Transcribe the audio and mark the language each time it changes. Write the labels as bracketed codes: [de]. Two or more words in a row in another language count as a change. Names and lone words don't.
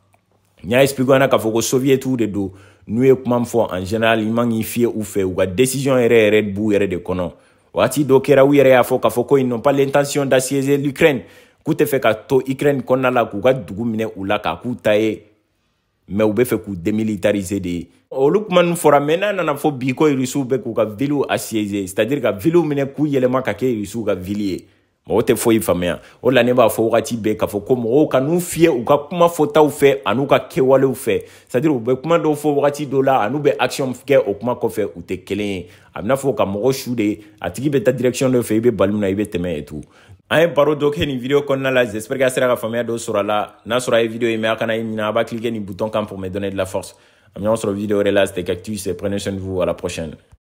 [bm] n y'a expliqué k'a fɔ ko soviétiw de don n'u ye kuma min fɔ [fr] en général [bm] i man k'i fiye u fɛ u ka décision yɛrɛ b'u yɛrɛ de kɔnɔ waati dɔ kɛra u yɛrɛ y'a fɔ k'a fɔ ko [fr] ils n'ont pas l'intention d'assiéger l'Ukraine [bm] k'u tɛ fɛ ka to Ukraine kɔnɔna la k'u ka dugu minɛ u la k'a k'u ta ye mais u bɛ fɛ k'u démilitariser de olu kuma ninnu fɔra mais n'a nana fɔ bi ko Russiw bɛ k'u ka [fr] villes assiéger c'est-à-dire [bm] ka villes minɛ k'u yɛlɛma ka kɛ Russiw ka ville ye mɔgɔw tɛ foyi faamuya o la ne b'a fɔ wagati bɛɛ k'a fɔ ko mɔgɔw ka n'u fiyɛ u ka kuma fɔtaw fɛ an'u ka kɛwalew fɛ [fr] c'est-à-dire [bm] u bɛ kuma dɔw fɔ wagati dɔw la an'u bɛ action kɛ o kuma kɔfɛ u tɛ kelen ye a bɛna fɔ ka mɔgɔ su de a tigi bɛ taa direction dɔ fɛ i bɛ bali min na i bɛ tɛmɛ [fr] et tout [bm] an ye baro dɔ kɛ nin vidéo kɔnɔna la [fr] j'espère que [bm] a sera ka faamuya dɔ sɔrɔ a la n'a sɔrɔ a ye vidéo ye mais a kana i ɲinɛ a b'a cliquer nin bouton kan [fr] pour me donner de la force [bm] a bɛ ɲɔgɔn sɔrɔ vidéo wɛrɛ la [fr] c'était Cactus prenez soin de vous à la prochaine